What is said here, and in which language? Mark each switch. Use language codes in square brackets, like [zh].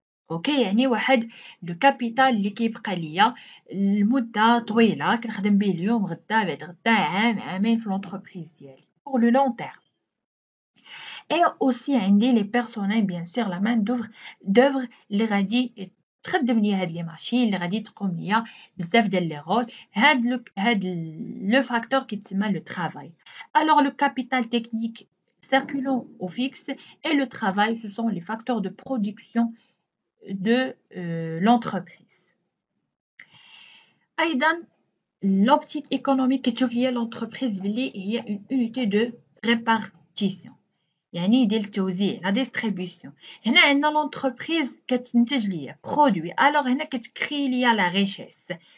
[ar] اوكي، يعني واحد لو كابيتال اللي كيبقى ليا المده طويله، كنخدم به اليوم غدا بعد غدا عام عامين في لونتربريز ديالي [fr] بور لو لون تيرم. Et aussi [ar] عندي [fr] les personnels bien sûr la main d'œuvre [ar] اللي غادي تخدم ليا هاد لي ماشين، اللي غادي تقوم ليا بزاف ديال لي رول. هاد لو فاكتور كيتسمى لو travail. [fr] Alors le capital technique circulant ou fixe et le travail, ce sont les facteurs de production de l'entreprise. [ar] أيضا l'optique économique كتشوف ليا l'entreprise بلي هي [fr] une unité de répartition، [ar] يعني ديال التوزيع، لا ديستريبيسيون. هنا عندنا لونتربريز كتنتج ليا برودوي، هنا كتكري ليا لا ريشيس.